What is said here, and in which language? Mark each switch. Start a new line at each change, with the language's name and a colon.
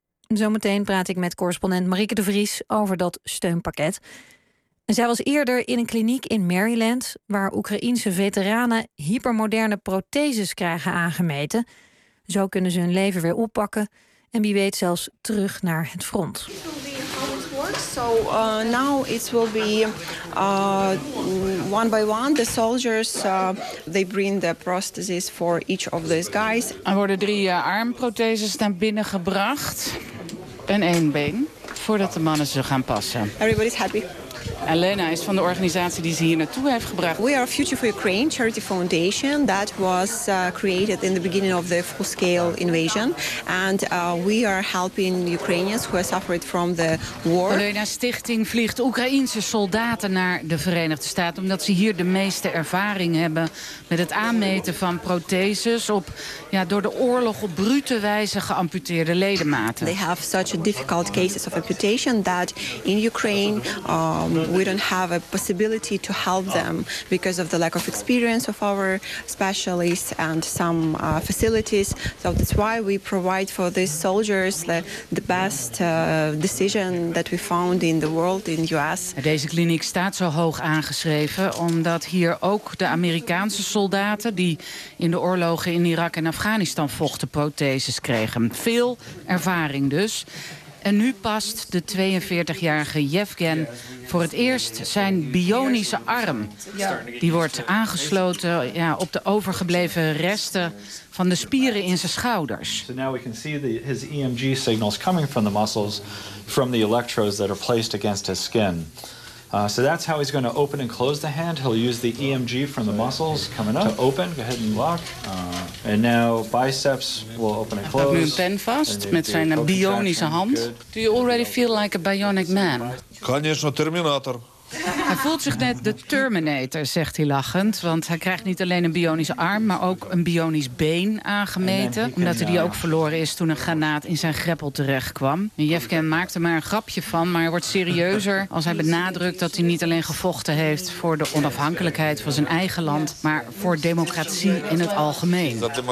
Dutch: Zometeen praat ik met correspondent Marieke de Vries over dat steunpakket. Zij was eerder in een kliniek in Maryland, waar Oekraïense veteranen hypermoderne protheses krijgen aangemeten. Zo kunnen ze hun leven weer oppakken en wie weet zelfs terug naar het front.
English: So now it will be one by one. The soldiers they bring the prostheses for each of these guys.
Dutch: Er worden drie armprotheses naar binnen gebracht en één been, voordat de mannen ze gaan passen.
English: Everybody's happy.
Dutch: Elena is van de organisatie die ze hier naartoe heeft gebracht.
English: We are Future for Ukraine Charity Foundation that was created in the beginning of the full-scale invasion. And we are helping Ukrainians who have suffered from the war.
Dutch: Elena's stichting vliegt Oekraïense soldaten naar de Verenigde Staten omdat ze hier de meeste ervaring hebben met het aanmeten van protheses op door de oorlog op brute wijze geamputeerde ledematen.
English: They have such a difficult cases of amputation that in Ukraine we don't have a possibility to help them because of the lack of experience of our specialists and some facilities. So that's why we provide for these soldiers the best decision that we found in the world, in the US.
Dutch: Deze kliniek staat zo hoog aangeschreven omdat hier ook de Amerikaanse soldaten die in de oorlogen in Irak en Afghanistan vochten protheses kregen. Veel ervaring dus. En nu past de 42-jarige Yevgen voor het eerst zijn bionische arm. Die wordt aangesloten op de overgebleven resten van de spieren in zijn schouders.
English: So now we can see his EMG signals coming from the muscles from the electrodes that are placed against his skin. So that's how he's going to open and close the hand. He'll use the EMG from the muscles coming up to open. Go ahead and lock. And now biceps will open and close.
Dutch: Hij houdt nu een pen vast met zijn bionische hand.
English: Good. Do you already feel like a bionic man?
Russian: Конечно, Terminator.
Dutch: Hij voelt zich net de Terminator, zegt hij lachend. Want hij krijgt niet alleen een bionische arm, maar ook een bionisch been aangemeten. Omdat hij die ook verloren is toen een granaat in zijn greppel terechtkwam. Yevgen maakt er maar een grapje van, maar hij wordt serieuzer als hij benadrukt dat hij niet alleen gevochten heeft voor de onafhankelijkheid van zijn eigen land, maar voor democratie in het algemeen.